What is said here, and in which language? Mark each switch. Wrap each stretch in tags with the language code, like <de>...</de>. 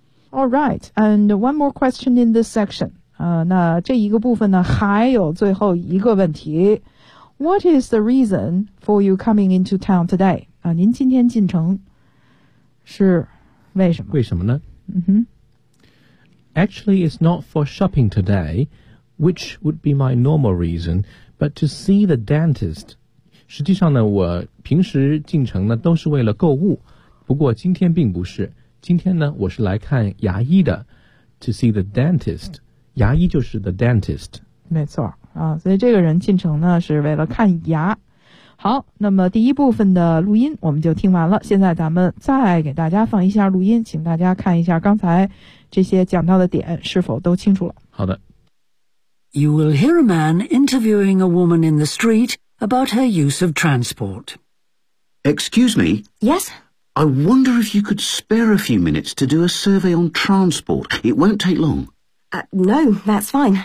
<en>Alright and one more question in this section</en> <zh>那这一个部分呢还有最后一个问题</zh> <en>What is the reason for you coming into town today?</en> <zh>您今天进城是为什么？为什么呢？</zh> <en>Actually, it's not for shopping today, which would be my normal reason, but to see the dentist.</en> <zh>实际上呢，我平时进城呢都是为了购物，不过今天并不是。今天呢，我是来看牙医的 ，</zh> <en>to see the dentist.</en> <zh>牙医就是</zh> <en>the dentist.</en> <zh>没错。所以这个人进城呢是为了看牙好那么第一部分的录音我们就听完了现在咱们再给大家放一下录音请大家看一下刚才这些讲到的点是否都清楚了好的</zh> <en>You will hear a man interviewing a woman in the street about her use of transport Excuse me Yes I wonder if you could spare a few minutes to do a survey on transport It won't take long No, that's fine.</en>